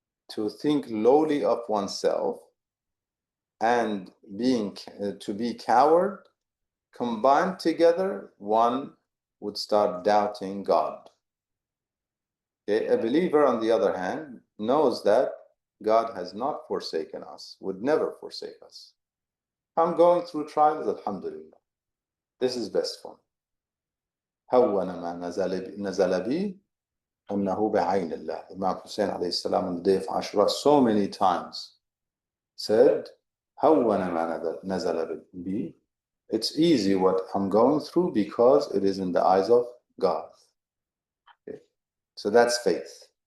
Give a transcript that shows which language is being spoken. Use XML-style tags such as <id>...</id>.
<en>To think lowly of oneself and to be coward, combined together, one would start doubting God. Okay? A believer, on the other hand, knows that God has not forsaken us, would never forsake us. I'm going through trials, alhamdulillah. This is best for me.</en> <ar>هون ما نزل بي أنه بعين الله.</ar> <en>Imam Hussein alayhi salam on the day of Ashura so many times said,</en> <ar>هون ما نزل بي.</ar> <en>It's easy what I'm going through because it is in the eyes of God. Okay? So that's faith.</en>